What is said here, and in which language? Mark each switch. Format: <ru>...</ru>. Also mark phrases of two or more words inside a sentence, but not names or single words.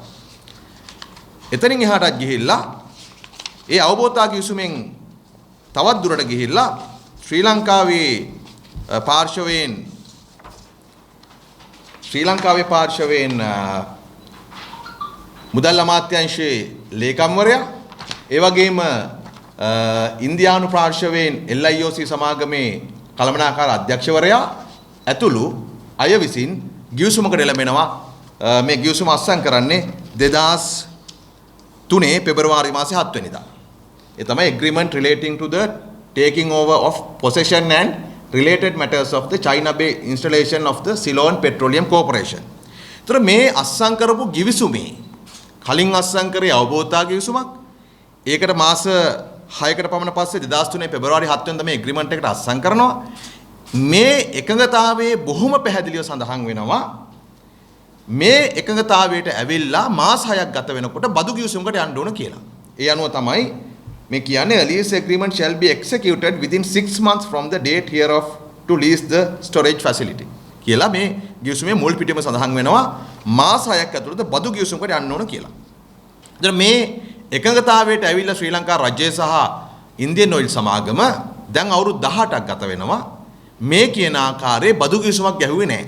<si>එතනින් එහාටත් ගිහිල්ලා ඒ අවබෝධතා ගිවිසුමෙන් තවත් දුරට ගිහිල්ලා ශ්‍රී ලංකාවේ පාර්ශවයෙන් මුදල් අමාත්‍යාංශයේ ලේකම්වරයා ඒ වගේම ඉන්දියානු පාර්ශවයෙන් LIOC සමාගමේ කළමනාකාර අධ්‍යක්ෂවරයා ඇතුළු අය විසින් ගිවිසුමකට එළඹෙනවා. මේ ගිවිසුම අත්සන් කරන්නේ 2003 පෙබරවාරි මාසේ 7 වෙනිදා. ඒ තමයි</si> <en>agreement relating to the taking over of possession and related matters of the China Bay installation of the Ceylon Petroleum Corporation.</en> <si>ඒතර මේ අත්සන් කරපු ගිවිසුමේ කලින් අත්සන් කරේ අවබෝධතා ගිවිසුමක්. ඒකට මාස 6කට පමණ පස්සේ 2003 පෙබරවාරි 7 වෙනිදා මේ ඇග්‍රීමන්ට් එකට අත්සන් කරනවා. මේ එකඟතාවයේ බොහොම පැහැදිලිව සඳහන් වෙනවා මේ එකඟතාවයට ඇවිල්ලා මාස 6ක් ගත වෙනකොට බදු ගිවිසුමකට යන්න ඕන කියලා. ඒ අනුව තමයි මේ කියන්නේ</si> <en>lease agreement shall be executed within 6 months from the date hereof to lease the storage facility</en> <si>කියලා මේ ගිවිසුමේ මුල් පිටුම සඳහන් වෙනවා මාස 6ක් ඇතුළත බදු ගිවිසුමකට යන්න ඕන කියලා. දැන් මේ එකඟතාවයට ඇවිල්ලා ශ්‍රී ලංකා රජය සහ ඉන්දියන් ඔයිල් සමාගම දැන් අවුරුදු 18ක් ගත වෙනවා මේ කියන ආකාරයේ බදු කිවිසුමක් ගැහුවේ නැහැ.</si>